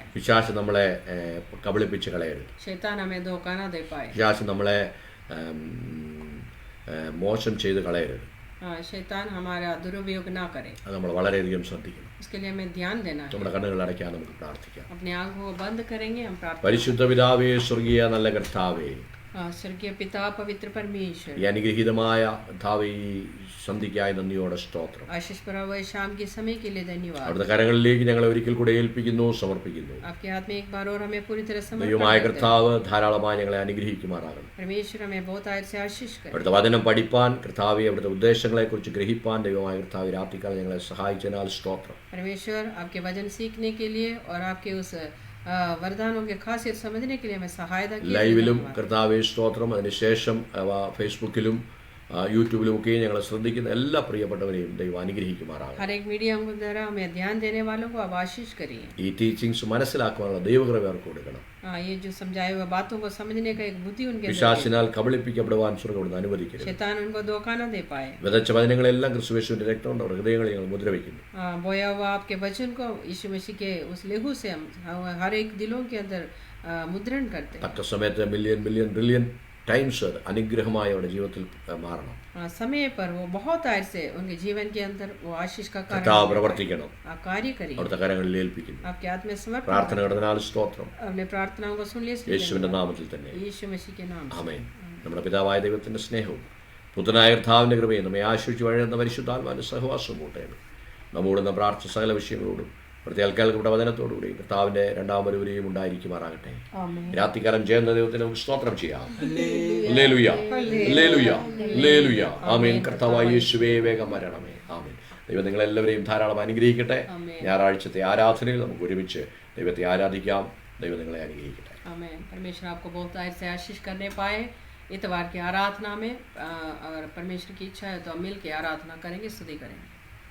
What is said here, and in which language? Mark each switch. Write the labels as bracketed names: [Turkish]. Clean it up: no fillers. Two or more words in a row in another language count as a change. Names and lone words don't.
[Malayalam] പിശാച് നമ്മളെ കബളിപ്പിച്ച് കളയരുത്. [Hindi] शैतान हमें धोखा ना दे पाए. [Malayalam] പിശാച് നമ്മളെ മോശം ചെയ്ത് കളയരുത്. [Hindi] शैतान हमारा दुरुपयोग ना करे. [Malayalam] അത് നമ്മൾ വളരെയധികം ശ്രദ്ധിക്കണം. [Hindi] इसके लिए हमें ध्यान देना है. [Malayalam] നമ്മുടെ കണ്ണുകൾ അടയ്ക്കാൻ നമുക്ക് പ്രാർത്ഥിക്കാം. [Hindi] अपनी आंखों को बंद करेंगे, हम प्रार्थना. [Malayalam] പരിശുദ്ധ പിതാവേ, സ്വർഗീയ നല്ല കർത്താവേ, [Hindi] स्वर्गीय पिता पवित्र परमेश्वर, [Malayalam] ഈ അനുഗ്രഹീതമായ കർത്താവേ ഈ സന്ധിക്കായി നന്ദിയോടെ സ്തോത്രം. [Hindi] आशीष भरा हुए शाम के समय के लिए धन्यवाद. [Malayalam] അവിടുത്തെ കരങ്ങളിലേക്ക് ഞങ്ങളെ ഒരിക്കൽ കൂടെ ഏൽപ്പിക്കുന്നു, സമർപ്പിക്കുന്നു. [Hindi] आपके हाथ में एक बार और हमें पूरी तरह समर्पण [Malayalam] ദൈവമായ [Hindi] करते हैं. [Malayalam] കർത്താവ് ധാരാളമായി ഞങ്ങളെ അനുഗ്രഹിക്കുമാറാകണം. [Hindi] परमेश्वर हमें बहुत आयर से आशीष करे. [Malayalam] അവിടുത്തെ വചനം പഠിപ്പാൻ കർത്താവെ, അവിടുത്തെ ഉദ്ദേശങ്ങളെക്കുറിച്ച് ഗ്രഹിപ്പാൻ ദൈവമായ കർത്താവ് രാത്രിക്കാലം ഞങ്ങളെ സഹായിച്ചതിനാൽ സ്തോത്രം. [Hindi] परमेश्वर आपके वचन सीखने के लिए और आपके उस वरदानों के खासियत समझने के लिए हमें सहायता की. [Malayalam] ലൈവിലും കർത്താവെ സ്തോത്രം, അതിനുശേഷം ഫേസ്ബുക്കിലും യൂട്യൂബിലും ഒക്കെ ഞങ്ങളെ ശ്രദ്ധിക്കുന്ന എല്ലാ പ്രിയപ്പെട്ടവരെയും ദൈവം അനുഗ്രഹിക്കുമാറാകണം. [Hindi] हर एक मीडियम के द्वारा हमें ध्यान देने वालों को आप आशीष करिए. [Malayalam] ഈ ടീച്ചിങ്സ് മനസ്സിലാക്കാനുള്ള ദൈവകൃപ അവർക്ക് കൊടുക്കണം. [Hindi] ये जो समझाए हुए बातों को समझने का एक बुद्धि उनके अंदर [Malayalam] പിശാചിനാൽ കബളിപ്പിക്കപ്പെടുവാൻ സ്വർഗ്ഗം അവിടുന്ന് അനുവദിക്കരുത്. [Hindi] शैतान उनको धोखा न दे पाए. [Malayalam] വിതച്ച വചനങ്ങളെല്ലാം ക്രിസ്തുയേശുവിന്റെ രക്തം കൊണ്ട് അവരുടെ ഹൃദയങ്ങളിൽ ഞങ്ങൾ മുദ്രവയ്ക്കുന്നു. [Hindi] बोया हुआ आपके वचन को यीशु मसीह के उस लेहू से हम हर एक दिलों के अंदर मुद्रण करते हैं. [Malayalam] തക്ക സമയത്ത് [English] million billion trillion times [Malayalam] അനുഗ്രഹമായി അവരുടെ ജീവിതത്തിൽ മാറണം. [Hindi] समय पर वो बहुत आय से उनके जीवन के अंदर वो आशीष का कारण [Malayalam] കർത്താവ് പ്രവർത്തിക്കണം. [Hindi] आप कार्य करिए, [Malayalam] അവിടുത്തെ കരങ്ങളിൽ ഏൽപ്പിക്കുന്നു. [Hindi] आपके हाथ में समर्पण [Malayalam] പ്രാർത്ഥന കേട്ടതിനാൽ സ്തോത്രം. [Hindi] अपने प्रार्थनाओं को सुन लीजिए [Malayalam] യേശുവിന്റെ നാമത്തിൽ തന്നെ. [Hindi] यीशु मसीह के नाम से। [Malayalam] ആമേൻ. നമ്മുടെ പിതാവായ ദൈവത്തിന്റെ സ്നേഹവും പുത്രനായ കർത്താവിന്റെ കൃപയും നമ്മെ ആശ്വസിച്ച് വഴിയുന്ന പരിശുദ്ധാത്മാവിന്റെ സഹവാസവും കൂട്ടേണം. നമ്മോടുന്ന പ്രാർത്ഥന സകല വിഷയങ്ങളോടും പ്രത്യേക കേൾക്കപ്പെട്ട വചനത്തോടുകൂടി കർത്താവിന്റെ രണ്ടാം വരവിലെയും ഉണ്ടായിരിക്കുമാറാകട്ടെ. [Hindi] आमीन। [Malayalam] രാത്രികാലം ചെയ്യുന്ന ദൈവത്തിന് നമുക്ക് സ്തോത്രം ചെയ്യാം. ഹല്ലേലൂയ, ഹല്ലേലൂയ, ഹല്ലേലൂയ. ആമേൻ. കർത്താവായ യേശുവേ വേഗം വരണമേ. ആമേൻ. ദൈവം നിങ്ങളെല്ലാവരെയും ധാരാളം അനുഗ്രഹിക്കട്ടെ. ഞായറാഴ്ചത്തെ ആരാധനയിൽ നമുക്ക് ഒരുമിച്ച് ദൈവത്തെ ആരാധിക്കാം. ദൈവം നിങ്ങളെ അനുഗ്രഹിക്കട്ടെ. [Hindi] आमीन। परमेश्वर आपको बहुत आय से आशीष करने पाए। इतवार की आराधना में अगर परमेश्वर की इच्छा है तो हम मिल के आराधना करेंगे, स्तुति करेंगे।